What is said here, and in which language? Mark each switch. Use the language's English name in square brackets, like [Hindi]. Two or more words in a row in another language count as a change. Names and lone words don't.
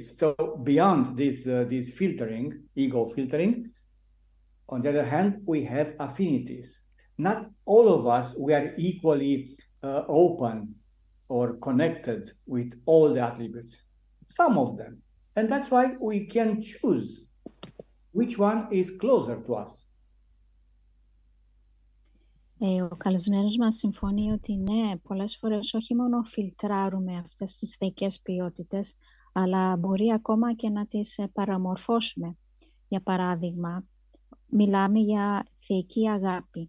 [English] So beyond this filtering, ego filtering, on the other hand, we have affinities. Not all of us, we are equally open or connected with all the attributes. Some of them. And that's why we can choose which one is closer to us. [Greek] Ο καλεσμένος μας συμφωνεί ότι ναι, πολλές φορές όχι μόνο φιλτράρουμε αυτές τις θεϊκές ποιότητες, αλλά μπορεί ακόμα και να τις παραμορφώσουμε. Για παράδειγμα, μιλάμε για θεϊκή αγάπη.